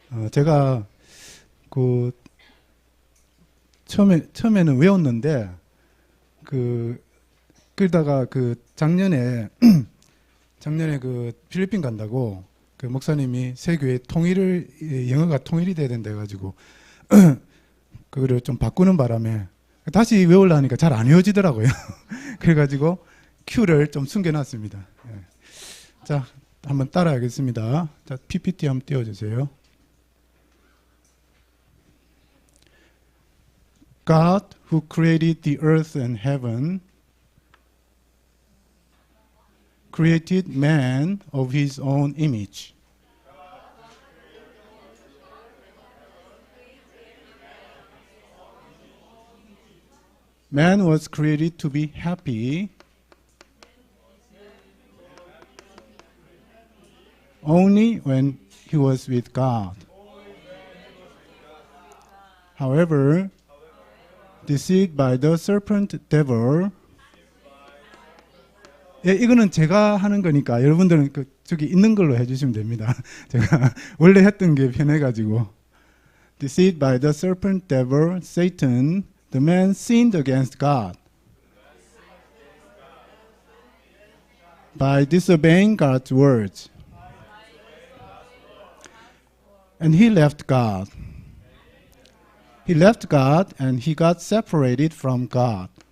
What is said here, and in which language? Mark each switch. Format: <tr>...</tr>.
<ko>제가 처음에는 외웠는데 그러다가 작년에 필리핀 간다고 목사님이 세 교회 영어가 통일이 돼야 된다 해가지고 그거를 좀 바꾸는 바람에 다시 외우려니까 잘 안 외워지더라고요. 그래가지고 Q를 좀 숨겨놨습니다. 예. 자, 한번 따라하겠습니다. 자, PPT 한번 띄워주세요.</ko> <en>God who created the earth and heaven created man of his own image. Man was created to be happy only when he was with God. However, deceived by the serpent devil.</en> <ko>예, 이거는 제가 하는 거니까 여러분들은 저기 있는 걸로 해주시면 됩니다. 제가 원래 했던 게 편해가지고.</ko> <en>Deceived by the serpent devil, Satan, the man sinned against God by disobeying God's words. And he left God. He left God and he got separated from God.</en>